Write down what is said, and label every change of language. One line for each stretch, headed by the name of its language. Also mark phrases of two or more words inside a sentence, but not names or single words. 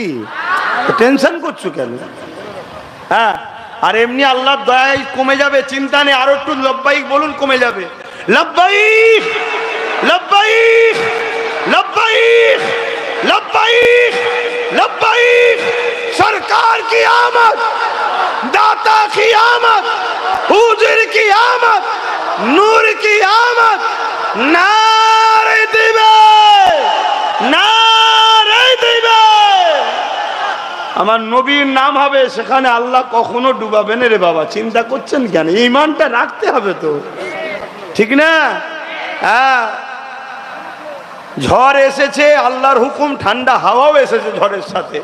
Bangla: টেনশন করছো কেন? হ্যাঁ, আর এমনি আল্লাহর দয়ায় কমে যাবে, চিন্তা নেই। আরো একটু লব্বাইক বলুন, কমে যাবে।
Arabic: لبيك لبيك لبيك لبيك لبيك.
Urdu: سرکار کی آمد، داتا کی آمد، حضور کی آمد، نور کی آمد.
Bangla: নারে দিবে, নারে দিবে। আমার নবীর নাম হবে, সেখানে আল্লাহ কখনো ডুবাবেন রে বাবা। চিন্তা করছেন কেন? ঈমানটা রাখতে হবে তো, ঠিক না? হ্যাঁ, ঝড় এসেছে, আল্লাহর হুকুম, ঠান্ডা হাওয়াও এসেছে ঝড়ের সাথে।